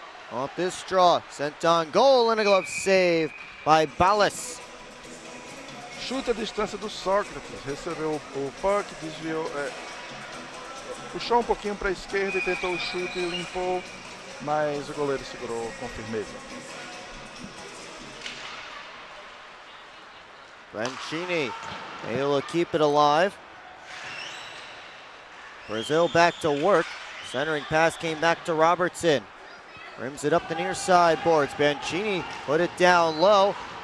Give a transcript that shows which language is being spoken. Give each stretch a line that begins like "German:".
English: Off this draw, sent on goal, and a glove save by Balas.
Portuguese: Chute a distância do Sócrates. Recebeu o puck, desviou, puxou um pouquinho para a esquerda e tentou o chute e limpou, mas o goleiro segurou com firmeza.
English: Brancini able to keep it alive. Brazil back to work. Centering pass came back to Robertson. Rims it up the near side boards. Brancini put it down low.